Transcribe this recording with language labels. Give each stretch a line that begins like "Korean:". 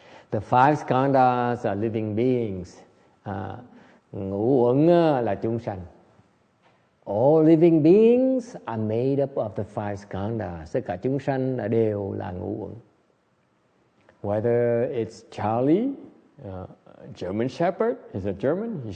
English: The five skhandhas are living beings.
Vietnamese: Ngũ uẩn là chúng sanh.
English: All living beings are made up of the five skhandhas.
Vietnamese: Tất cả chúng sanh đều là ngũ uẩn.
English: Whether it's Charlie, German Shepherd, is it German?